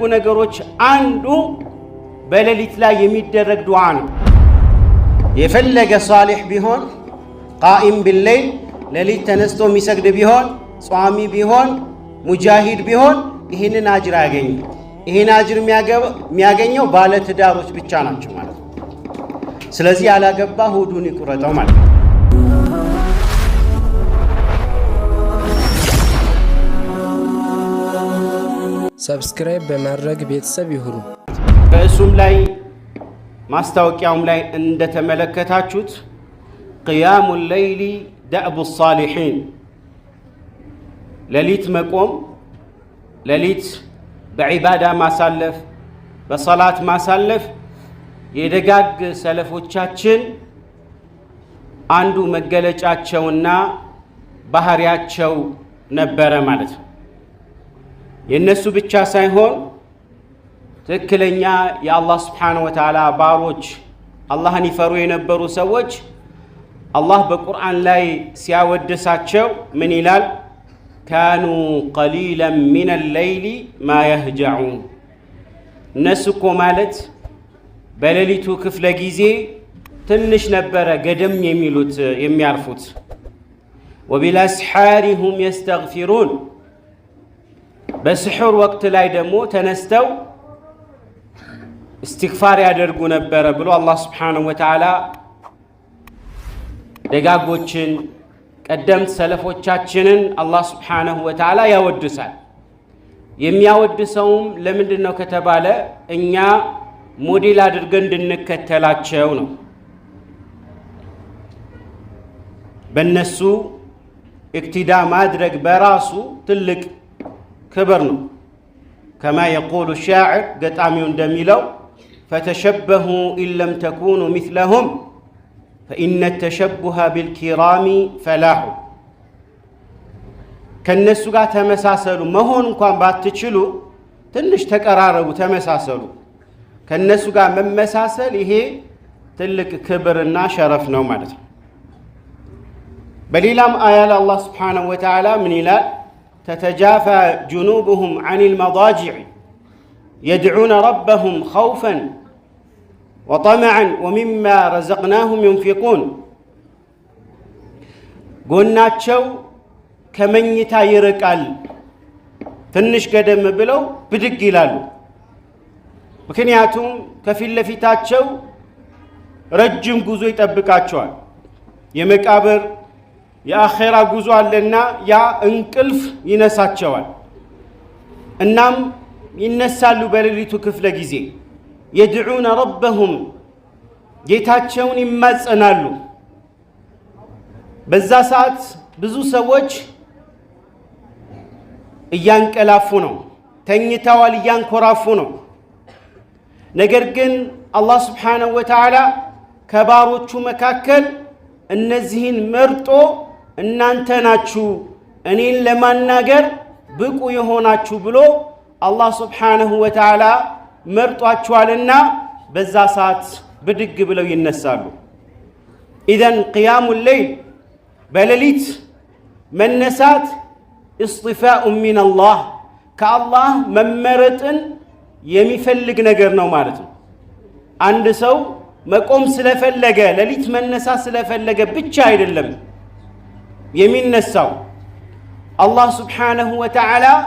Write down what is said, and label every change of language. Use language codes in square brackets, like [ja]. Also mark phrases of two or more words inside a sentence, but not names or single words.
[am] ነገሮች አንዱ በሌሊት ላይ የሚደረግ ዱዓ ነው። የፈለገ ሷሊህ ቢሆን ቃኢም ቢለይል ሌሊት ተነስቶ የሚሰግድ ቢሆን ጿሚ ቢሆን ሙጃሂድ ቢሆን ይህንን አጅር ያገኛል። ይህን አጅር የሚያገኘው ባለ ትዳሮች ብቻ ናቸው ማለት ነው። ስለዚህ ያላገባ ሆዱን ይቁረጠው ማለት ነው። ሰብስክራይብ በማድረግ ቤተሰብ ይሁኑ። በእሱም ላይ ማስታወቂያውም ላይ እንደተመለከታችሁት [ar] قيام الليل دأب الصالحين [am] ሌሊት መቆም ሌሊት በዒባዳ ማሳለፍ በሰላት ማሳለፍ የደጋግ ሰለፎቻችን አንዱ መገለጫቸውና ባህሪያቸው ነበረ ማለት ነው። የነሱ ብቻ ሳይሆን ትክክለኛ የአላህ [ar] سبحانه وتعالى [am] ባሮች አላህን ይፈሩ የነበሩ ሰዎች አላህ በቁርአን ላይ ሲያወድሳቸው ምን ይላል? [ar] كانوا قليلا من الليل ما يهجعون [am] እነሱ እኮ ማለት በሌሊቱ ክፍለ ጊዜ ትንሽ ነበረ ገደም የሚሉት የሚያርፉት። [ar] وبالاسحار هم يستغفرون [am] በስሑር ወቅት ላይ ደግሞ ተነስተው استغفار ያደርጉ ነበረ ብሎ አላህ [ar] سبحانه وتعالى [am] ደጋጎችን ቀደምት ሰለፎቻችንን አላህ [ar] سبحانه وتعالى [am] ያወድሳል። የሚያወድሰውም ለምንድነው ከተባለ እኛ ሞዴል አድርገን እንድንከተላቸው ነው። በእነሱ እክትዳ ማድረግ በራሱ ትልቅ ክብር ነው። [ar] كما يقول الشاعر [am] ገጣሚው እንደሚለው [ar] فتشبهوا إن لم تكونوا مثلهم فإن التشبه بالكرام فلاح [am] ከነሱ ጋር ተመሳሰሉ መሆን እንኳን ባትችሉ ትንሽ ተቀራረቡ ተመሳሰሉ። ከነሱ ጋር መመሳሰል ይሄ ትልቅ ክብርና ሸረፍ ነው ማለት ነው። በሌላም አያ ላይ አላህ [ar] سبحانه وتعالى [am] ምን ይላል? [ar] تتجافى جنوبهم عن المضاجع يدعون ربهم خوفا وطمعا ومما رزقناهم ينفقون [am] ጎናቸው ከመኝታ ይርቃል ትንሽ ገደም ብለው ብድግ ይላሉ። ምክንያቱም ከፊት ለፊታቸው ረጅም ጉዞ ይጠብቃቸዋል። የመቃብር የአኺራ ጉዞ አለና ያ እንቅልፍ ይነሳቸዋል። እናም ይነሳሉ በሌሊቱ ክፍለ ጊዜ [ar] يدعون ربهم [am] ጌታቸውን ይማጸናሉ። በዛ ሰዓት ብዙ ሰዎች እያንቀላፉ ነው፣ ተኝተዋል፣ እያንኮራፉ ነው። ነገር ግን አላህ [ar] سبحانه وتعالى [am] ከባሮቹ መካከል እነዚህን መርጦ እናንተ ናችሁ እኔን ለማናገር ብቁ የሆናችሁ ብሎ አላህ Subhanahu [ar] وتعالى [am] መርጧቸዋልና በዛ ሰዓት ብድግ ብለው ይነሳሉ። ኢዘን [ar] قيام الليل [am] በሌሊት መነሳት [ar] اصطفاء من الله [am] ከአላህ መመረጥን የሚፈልግ ነገር ነው ማለት ነው። አንድ ሰው መቆም ስለፈለገ ለሊት መነሳ ስለፈለገ ብቻ አይደለም የሚነሳው። አላህ [ar] سبحانه وتعالى